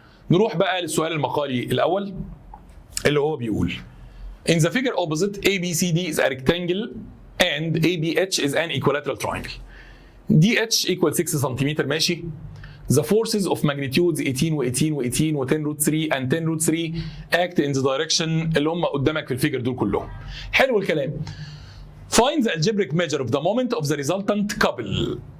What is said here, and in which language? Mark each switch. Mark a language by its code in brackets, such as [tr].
[ar] نروح بقى للسؤال المقالي الاول اللي هو بيقول [en] in the figure opposite ABCD is a rectangle and ABH is an equilateral triangle. DH equal 6 سنتيمتر ماشي. The forces of magnitudes 18 و18 و18 و10√3 and 10√3 act in the direction [ar] اللي هم قدامك في الفيجر دول كلهم. حلو الكلام. [en] Find the algebraic measure of the moment of the resultant couple.